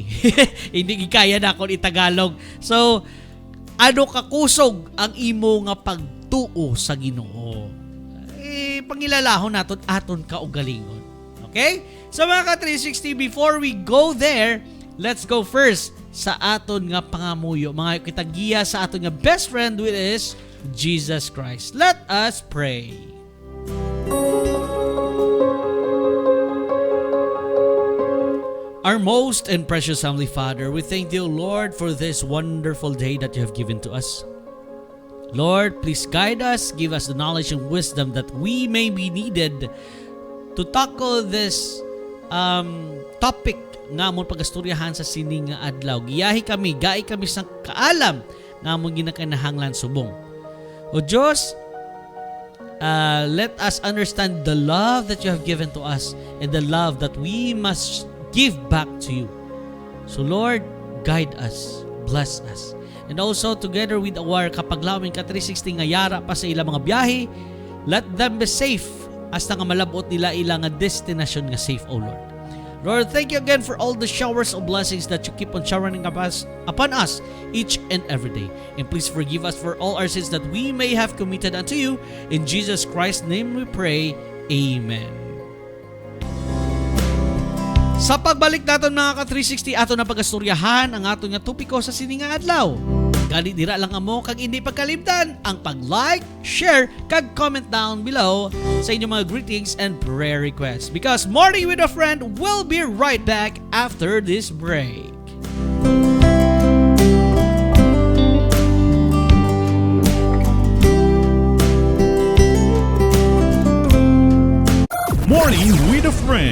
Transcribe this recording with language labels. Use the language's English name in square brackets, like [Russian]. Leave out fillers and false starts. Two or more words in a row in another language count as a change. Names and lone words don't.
[Hiligaynon] Hindi kaya na akong i-Tagalog. So, ano kakusog ang imo nga pagtuo sa Ginoo? Pangilalahon naton aton kaugalingon. Okay? So mga ka-360, [English] before we go there, let's go first [Hiligaynon] sa aton nga pangamuyo. Mga kitagiya sa aton nga [English] best friend, which is Jesus Christ. Let us pray. Our most and precious Heavenly Father, we thank you, Lord, for this wonderful day that you have given to us. Lord, please guide us, give us the knowledge and wisdom that we may be needed to tackle this topic [Hiligaynon] nga amon pagastoryahan sa sining nga adlaw. Giyahi kami, gai kami sa kaalam nga amon ginakanahanglan subong. O Diyos, [English] let us understand the love that you have given to us and the love that we must give back to you. So Lord, guide us, bless us. And also together with our [Hiligaynon] kapaglawin ka-360 nga yara pa sa ilang mga biyahe, [English] let them be safe [Hiligaynon] hasta nga malabot nila ilang nga destination nga [English] safe, O Lord. Lord, thank you again for all the showers of blessings that you keep on showering upon us each and every day. And please forgive us for all our sins that we may have committed unto you. In Jesus Christ's name we pray. Amen. [Hiligaynon] Sa pagbalik naton mga ka-360, ato na pagastoryahan ang ato nga topiko sa sininga adlaw. Gali dira lang amo kag hindi pagkalimtan ang pag-like, share, kag [English] comment down below [Hiligaynon] sa inyong mga greetings [English] and prayer requests. Because Morning with a Friend will be right back after this break. Morning with a Friend.